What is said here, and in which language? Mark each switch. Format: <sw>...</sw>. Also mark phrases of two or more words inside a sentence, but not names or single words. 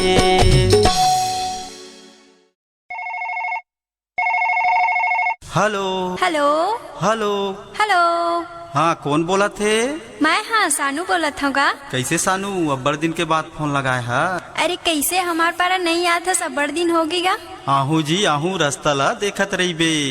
<hne>हेलो हेलो हेलो। हेलो। हाँ कौन बोला थे? मैं हाँ सानू बोलत हूँ का। कैसे सानू अब्बड़ दिन के बाद फोन लगाए है? अरे कैसे हमार पारा नहीं याद था, सब बड़ दिन होगी गा। आहू जी आहू रास्ता ला देखत रही बे।</hne>